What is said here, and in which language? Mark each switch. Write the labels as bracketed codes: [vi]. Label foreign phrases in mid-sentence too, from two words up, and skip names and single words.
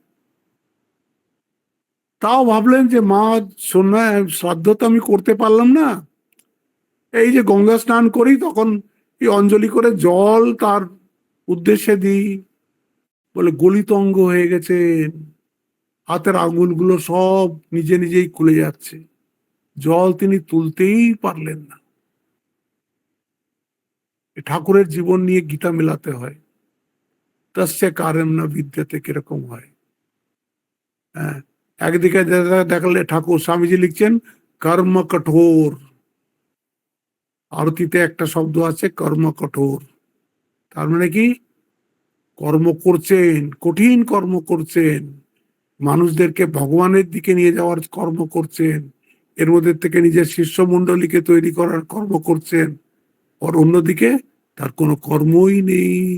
[bn] তাও ভাবলেন যে মা সন্ন্যাস শ্রাদ্ধ তো আমি করতে পারলাম না, এই যে গঙ্গা স্নান করি তখন এই অঞ্জলি করে জল তার উদ্দেশ্যে দিই, বলে গলিত অঙ্গ হয়ে গেছেন, হাতের আঙুলগুলো সব নিজে নিজেই খুলে যাচ্ছে, জল তিনি তুলতেই পারলেন না। ঠাকুরের জীবন নিয়ে গীতা মেলাতে হয়, [sa] তস্য কার্যম ন বিদ্যতে, [bn] কিরকম হয়। হ্যাঁ, একদিকে দেখালে ঠাকুর স্বামীজি লিখছেন কর্ম কঠোর, আরতিতে একটা শব্দ আছে কর্ম কঠোর, তার মানে কি কর্ম করছেন, কঠিন কর্ম করছেন, মানুষদেরকে ভগবানের দিকে নিয়ে যাওয়ার কর্ম করছেন, এর মধ্যে থেকে নিজের শিষ্য মন্ডলীকে তৈরি করার কর্ম করছেন, আর অন্যদিকে তার কোনো কর্মই নেই।